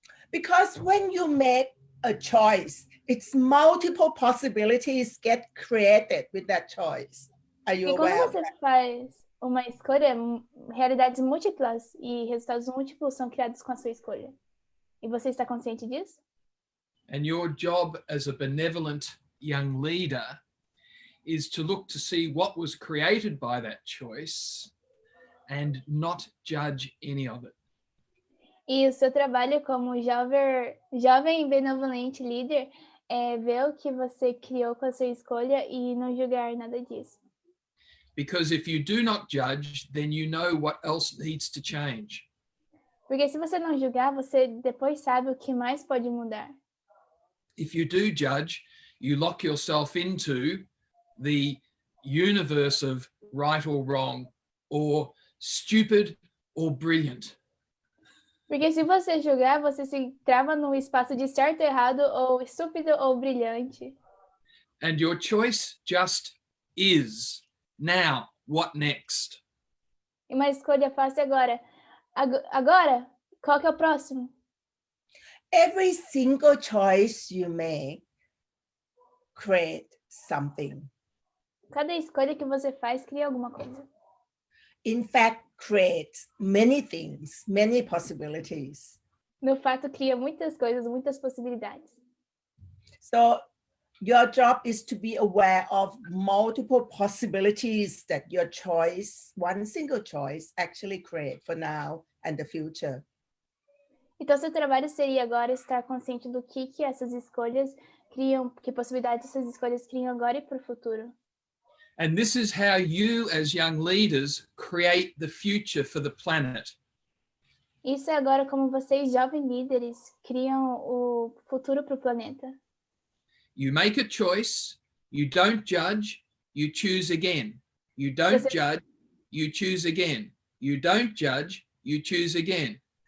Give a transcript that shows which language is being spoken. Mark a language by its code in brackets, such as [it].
[en] Because when you make a choice, it's multiple possibilities get created with that choice. Are you [pt] E quando você [en] that? [pt] faz uma escolha, realidades múltiplas e resultados múltiplos são criados com a sua escolha. E você está consciente disso? [en] And your job as a benevolent young leader is to look to see what was created by that choice and not judge any of it. [pt] E o seu trabalho como jovem benevolente líder é ver o que você criou com a sua escolha e não julgar nada disso. [en] Because if you do not judge, then you know what else needs to change. [pt] Porque se você não julgar, você depois sabe o que mais pode mudar. [en] If you do judge, you lock yourself into the universe of right or wrong, or stupid or brilliant. [pt] Porque se você julgar, você se trava no espaço de certo, errado, ou estúpido ou brilhante. [en] And your choice just is. Now, what next? [pt] E uma escolha fácil agora. Agora, qual que é o próximo? [en] Every single choice you make create something. [pt] Cada escolha que você faz cria alguma coisa. [en] In fact, creates many things, many possibilities. [pt] No fato, cria muitas coisas, muitas possibilidades. [en] So your job is to be aware of multiple possibilities that your choice, one single choice, actually create for now and the future. [pt] Então, seu trabalho seria agora estar consciente do que essas escolhas criam, que possibilidades essas escolhas criam agora e para o futuro. [en] And this is how you, as young leaders, create the future for the planet. [pt] Isso é agora como vocês, jovens líderes, criam o futuro para o planeta. [en] You make a choice, you don't judge, you choose again. You don't judge, you choose again. You don't judge, you choose again.